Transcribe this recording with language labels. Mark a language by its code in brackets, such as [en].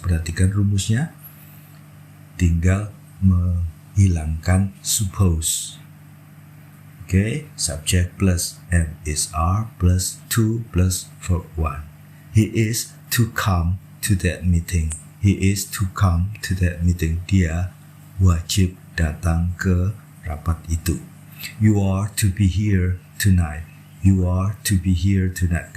[id] Perhatikan rumusnya, tinggal menghilangkan suppose. Oke, subject plus am is are plus to plus verb 1. [en] He is to come to that meeting. He is to come to that meeting. [id] Dia wajib datang ke rapat itu. [en] You are to be here tonight. You are to be here tonight.